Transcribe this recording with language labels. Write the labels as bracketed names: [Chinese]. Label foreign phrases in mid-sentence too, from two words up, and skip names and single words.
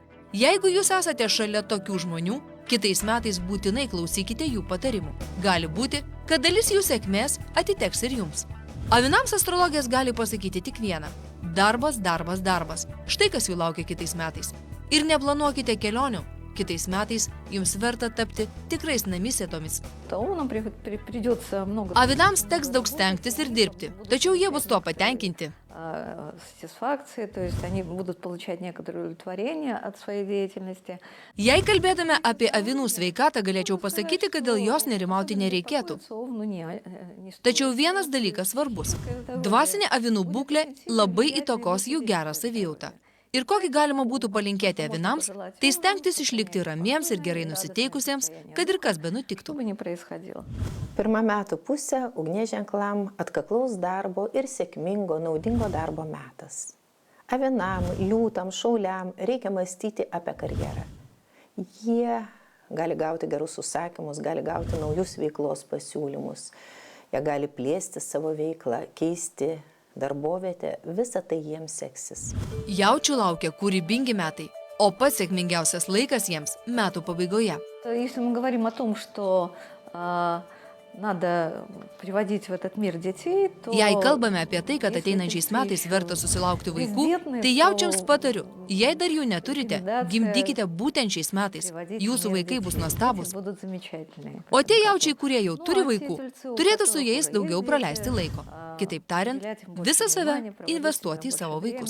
[Lithuanian] Jeigu jūs esate šalia tokių žmonių, kitais metais būtinai klausykite jų patarimų. Gali būti, kad dalis jų sėkmės atiteks ir jums. Avinams astrologės gali pasakyti tik vieną. Darbas, darbas, darbas. Štai kas jų laukia kitais metais. Ir neplanuokite kelionių. Kitais metais jums verta tapti tikrais namisėtomis. [Russian] Таунам придется много [Lithuanian] Avinams teks daug stengtis ir dirbti, tačiau jie bus tuo patenkinti. [Russian] сатисфакции, то есть они будут получать некоторое удовлетворение от своей деятельности. [Lithuanian] Jei kalbėtume apie avinų sveikatą, galėčiau pasakyti, kad dėl jos nerimauti nereikėtų. Ну, Tačiau vienas dalykas svarbus. Dvasinė avinų būklė labai įtakos jų gerą savijautą. Ir kokį galima būtų palinkėti avinams, tai stengtis išlikti ramiems ir gerai nusiteikusiems, kad ir kas be nutiktų. [Russian] Что бы ни происходило. [Lithuanian] Pirmą metų pusę ugnies ženklam atkaklaus darbo ir sėkmingo, naudingo darbo metas. Avinam, liūtam, šauliam reikia mąstyti apie karjerą. Jie gali gauti gerus užsakymus, gali gauti naujus veiklos pasiūlymus. Jie gali plėsti savo veiklą, keisti darbovietę, visa tai jiems seksis. Jaučių laukia kūrybingi metai, o pats sėkmingiausias laikas jiems metų pabaigoje. [Russian] Если мы говорим о том, что надо приводить в этот мир детей, то... [Lithuanian] Jei kalbame apie tai, kad ateinančiais metais verta susilaukti vaikų, tai jaučiams patariu, jei dar jų neturite, gimdykite būtent šiais metais. Jūsų vaikai bus nuostabūs. O tie jaučiai, kurie jau turi vaikų, turėtų su jais daugiau praleisti laiko. Kitaip tariant, visą save investuoti į savo vaikus.